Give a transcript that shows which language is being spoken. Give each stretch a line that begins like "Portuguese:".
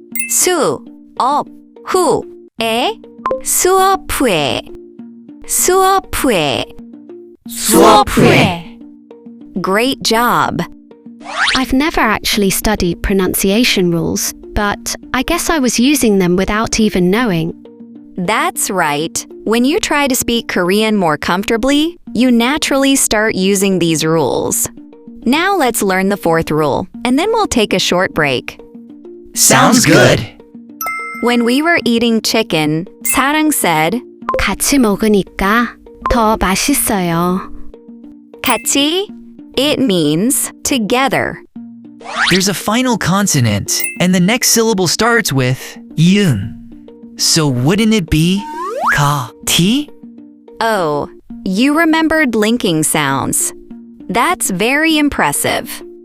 Korean: 수업 후에, 수업 후에, 수업 후에. 수업 후에.
English: Great job. I've never actually studied pronunciation rules, but I guess I was using them without even knowing. That's right. When you try to speak Korean more comfortably, you naturally start using these rules. Now let's learn the fourth rule, and then we'll take a short break. Sounds good. When we were eating chicken, Sarang said,
Korean: 같이 먹으니까 더 맛있어요.
English: 같이. It means together. There's a final consonant, and the next syllable starts with yun. So wouldn't it be ka, ti? Oh, you remembered linking sounds. That's very impressive.